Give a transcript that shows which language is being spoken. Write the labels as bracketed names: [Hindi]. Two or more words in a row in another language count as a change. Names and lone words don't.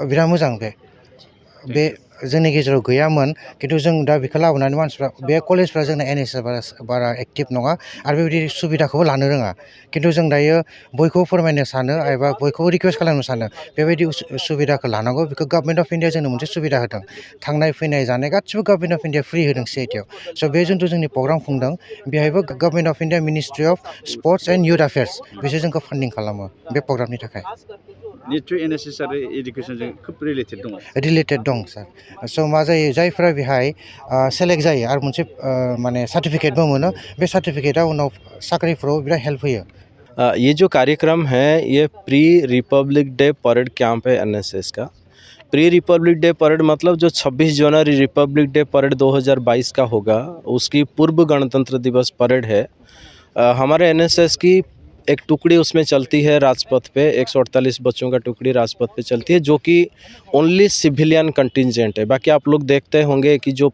[Bodo] बिराद मोजां बे जोंनि गेजेराव गैयामोन खिन्थु जों दा बेखौ लाबोनानै मानसिफ्रा बे कलेजफ्रा जोंना एनएसएस बारा एक्टिभ नङा आरो बेबायदि सुबिदाखौबो लानो रोङा खिन्थु जों दायो बयखौबो फोरमायनो सानो एबा बयखौबो रिकुवेस्ट खालामनो सानो बेबायदि सुबिदाखौ लानांगौ बेखौ गभर्नमेन्ट अफ इन्डिया जोंनो मोनसे सुबिदा होदों थांनाय फैनाय जानाय गासिबो गभर्नमेन्ट अफ इन्डिया फ्रि होदों सिआइटिआव स बे जिथु जोंनि प्रग्राम खुंदों बेहायबो गभर्नमेन्ट अफ इन्डिया मिनिस्ट्रि अफ स्पर्ट्स एन्ड युथ एफेयार्स बिसोर जोंखौ फान्डिं खालामो बे प्रग्रामनि थाखाय निश्चय एनएसएस आरो एडुकेसनजों खोब रिलेटेड दं सार स मा जायो जायफ्रा बेहाय सेलेक्ट जायो आरो मोनसे माने सार्टिफिकेटबो मोनो बे सार्टिफिकेटआ उनाव साख्रिफोराव बिराद हेल्प होयो [Hindi] ये जो कार्यक्रम है ये प्री रिपब्लिक डे परेड कैंप है एनएसएस का प्री रिपब्लिक डे परेड मतलब जो 26 जनवरी रिपब्लिक डे परेड 2022 का होगा उसकी पूर्व गणतंत्र दिवस परेड है हमारे एनएसएस की एक टुकड़ी उसमें चलती है राजपथ पे 148 बच्चों का टुकड़ी राजपथ पे चलती है जो कि [English] only civilian contingent [Hindi] है बाकी आप लोग देखते होंगे कि जो